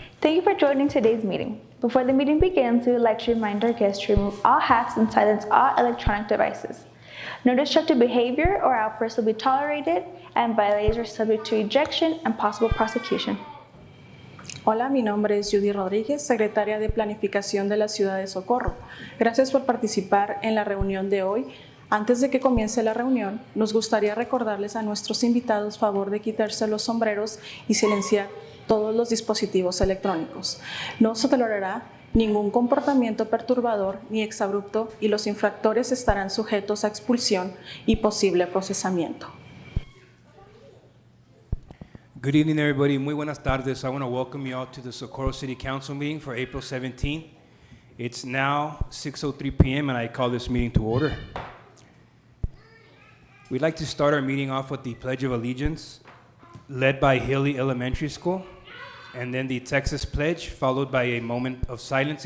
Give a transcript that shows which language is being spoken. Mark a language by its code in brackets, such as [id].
[en] Thank you for joining today's meeting. Before the meeting begins, we would like to remind our guests to remove all hats and silence all electronic devices. No destructive behavior or outbursts will be tolerated, and violators are subject to ejection and possible prosecution. [es] Hola, mi nombre es Judy Rodríguez, secretaria de Planificación de la Ciudad de Socorro. Gracias por participar en la reunión de hoy. Antes de que comience la reunión, nos gustaría recordarles a nuestros invitados favor de quitarse los sombreros y silenciar todos los dispositivos electrónicos. No se tolerará ningún comportamiento perturbador ni exabrupto y los infractores estarán sujetos a expulsión y posible procesamiento. [en] Good evening, everybody. Muy buenas tardes. I want to welcome you all to the Socorro City Council meeting for April 17th. It's now 6:03 p.m. and I call this meeting to order. We'd like to start our meeting off with the Pledge of Allegiance, led by Hilly Elementary School, and then the Texas Pledge, followed by a moment of silence.